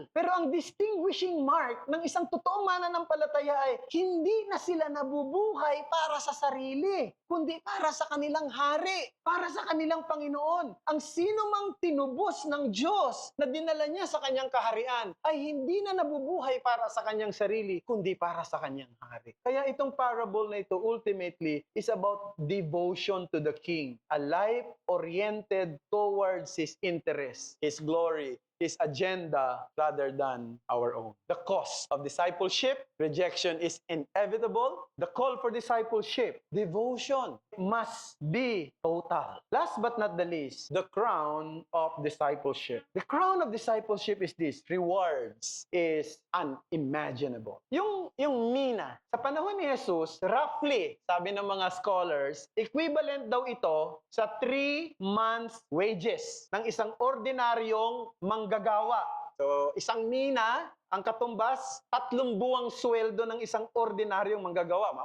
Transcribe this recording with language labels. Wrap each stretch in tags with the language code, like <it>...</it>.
<tl>Pero ang distinguishing mark ng isang totoong mananampalataya ay hindi na sila nabubuhay para sa sarili, kundi para sa kanilang hari, para sa kanilang Panginoon. Ang sino mang tinubos ng Diyos na dinala niya sa kanyang kaharian ay hindi na nabubuhay para sa kanyang sarili, kundi para sa kanyang hari. Kaya itong parable na ito</tl> <en>ultimately is about devotion to the King, a life oriented towards His interest, His glory, His agenda rather than our own. The cost of discipleship, rejection is inevitable. The call for discipleship, devotion, must be total. Last but not the least, the crown of discipleship. The crown of discipleship is this: rewards is unimaginable.</en> <tl>Yung mina, sa panahon ni Jesus, roughly, sabi ng mga scholars, equivalent daw ito sa 3 months wages ng isang ordinaryong manggagawa. So, isang mina, ang katumbas, 3 buwang sweldo ng isang ordinaryong manggagawa.</tl>